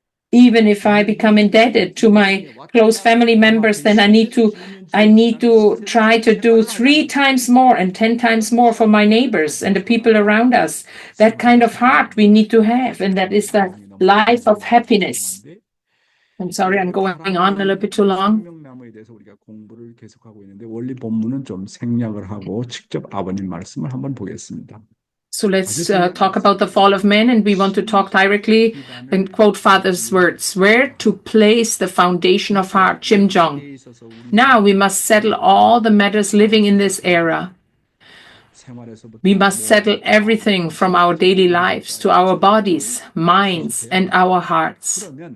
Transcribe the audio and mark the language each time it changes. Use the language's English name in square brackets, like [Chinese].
[English] Even if I become indebted to my close family members, then I need to try to do 3 times more and 10 times more for my neighbors and the people around us. That kind of heart we need to have, and that is the life of happiness. I'm sorry, I'm going on a little bit too long. [Korean] 생명나무에 대해서 우리가 공부를 계속하고 있는데 원리 본문은 좀 생략을 하고 직접 아버님 말씀을 한번 보겠습니다. [English] So let's talk about the fall of man, and we want to talk directly and quote Father's words. Where to place the foundation of heart, Chimjong. Now we must settle all the matters living in this era. We must settle everything from our daily lives to our bodies, minds, and our hearts.